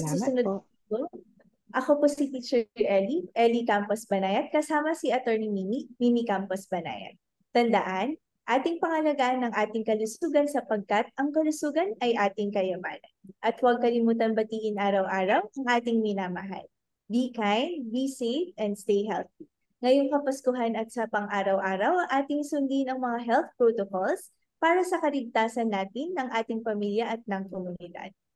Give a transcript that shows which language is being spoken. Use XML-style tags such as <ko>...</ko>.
<tl>Salamat susunod po. po, ako po si Teacher Ellie Campos Banayat, kasama si Attorney Mimi Campos Banayat. Tandaan, ating pangalagaan ng ating kalusugan sapagkat ang kalusugan ay ating kayamanan. At huwag kalimutan batiin araw-araw ang ating minamahal.</tl> <en>Be kind, be safe, and stay healthy.</en> <tl>Ngayong Kapaskuhan at sa pang-araw-araw, ating sundin ang mga health protocols para sa kaligtasan natin ng ating pamilya at ng komunidad.</tl>